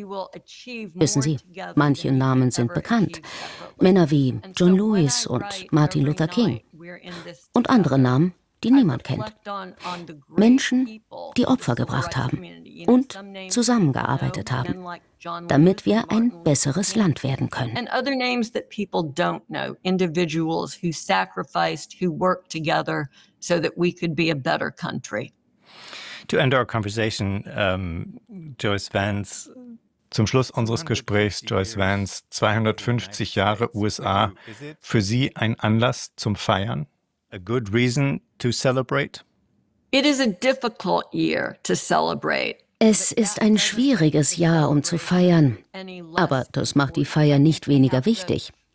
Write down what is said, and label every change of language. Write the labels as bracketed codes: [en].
[de] Wissen Sie, manche Namen sind bekannt. Männer wie John Lewis und Martin Luther King. Und andere Namen, die niemand kennt. Menschen, die Opfer gebracht haben und zusammengearbeitet haben, damit wir ein besseres Land werden können. [en] And other names that people don't know, individuals who sacrificed, who worked together so that we could be a better country. To end our conversation, Joyce Vance. [de] Zum Schluss unseres Gesprächs, Joyce Vance, 250 Jahre USA, für Sie ein Anlass zum Feiern? [en] A good reason to celebrate? It is a difficult year to celebrate. [de] Es ist ein schwieriges Jahr, um zu feiern, aber das macht die Feier nicht weniger wichtig.